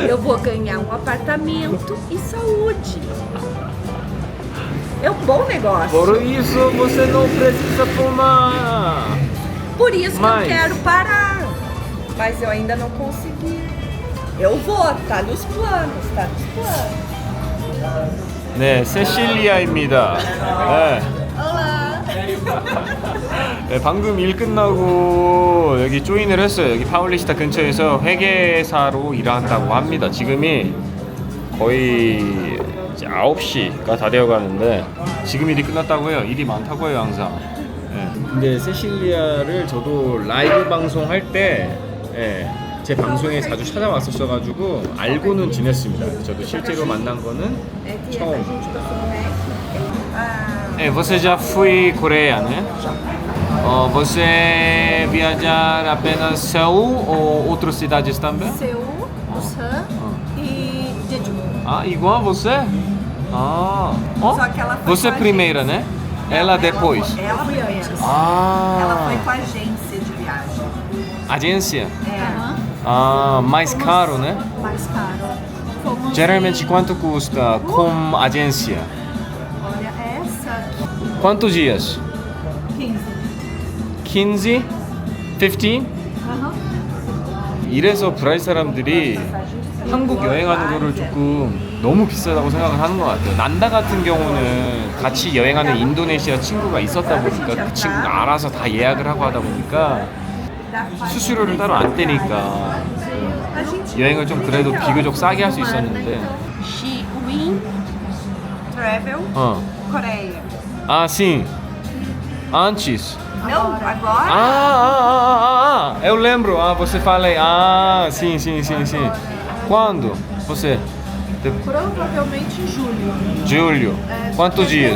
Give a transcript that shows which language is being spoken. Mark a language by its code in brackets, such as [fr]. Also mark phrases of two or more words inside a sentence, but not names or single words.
[pt] Eu vou ganhar um apartamento e saúde. É um bom negócio. Por isso você não precisa fumar. Por isso que Mas- eu quero parar. Mas eu ainda não consegui. Eu vou, tá nos planos, tá nos planos. [ko] 네, 세실리아입니다. 네. [pt] Olá! [ko] 네, 방금 일 끝나고 여기 조인을 했어요. 여기 파울리스타 근처에서 회계사로 일한다고 합니다. 지금이 거의 이제 9시가 다 되어 가는데 지금 일이 끝났다고 해요. 일이 많다고 해요, 항상. 네. 근데 세실리아를 저도 라이브 방송할 때 제 방송에 자주 찾아왔었어가지고 알고는 지냈습니다. 저도 실제로 만난 거는 처음. [pt] Você já foi Coreia, né? Você viajar apenas Seul ou outras cidades também? Seul, Busan e Jeju. Ah, igual você? Ah, Só que ela foi você com a primeira, né? Ela depois. Ela foi antes. Ela Ah, foi com a agência de viagem. agência. É, Ah, mais caro, né? mais caro. Fomos Geralmente quanto custa com agência? Olha, essa aqui, Quantos dias? 15. 15? 15? [ko] 이래서 브라질 사람들이 한국 여행하는 거를 조금 너무 비싸다고 생각을 하는 것 같아요. 난다 같은 경우는 같이 여행하는 인도네시아 친구가 있었다 보니까 그 친구가 알아서 다 예약을 하고 하다 보니까 수수료를 따로 안 떼니까 여행을 좀 그래도 비교적 싸게 할 수 있었는데 Xiwin. Travel, 어. [pt] Coreia. Ah, sim. Antes. Não, agora Eu lembro. Ah, você fala aí. Ah, sim. Quando? Você? provavelmente em julho. Julho. Quantos dias?